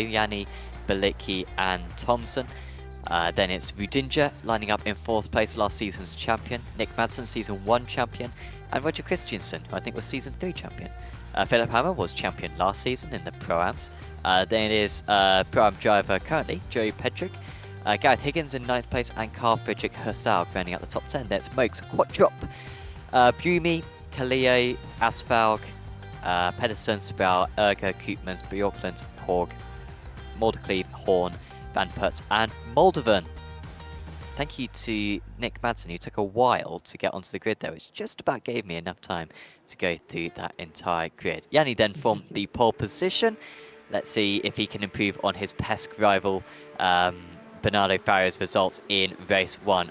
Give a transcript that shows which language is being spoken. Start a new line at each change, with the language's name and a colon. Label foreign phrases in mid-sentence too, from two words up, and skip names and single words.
English: Yanni, Balicki and Thompson. Then it's Rudinja lining up in 4th place, last season's champion. Nick Madsen, season 1 champion. And Roger Christiansen, who I think was season 3 champion. Philip Hammer was champion last season in the Pro-Ams. Then it is Pro-Am driver currently, Joey Pedrick. Gareth Higgins in 9th place and Carl Frederick Hersaug rounding out the top 10. There's Mokes, Quattrop, Bumi, Kaleo, Asfalg, Pedersen, Sproul, Ergo, Koopmans, Bjorkland, Horg, Mordecleve, Horn, Van Pertz and Moldovan. Thank you to Nick Madsen, who took a while to get onto the grid there, which just about gave me enough time to go through that entire grid. Yanni then from the pole position. Let's see if he can improve on his PESC rival Bernardo Farrio's results in race 1.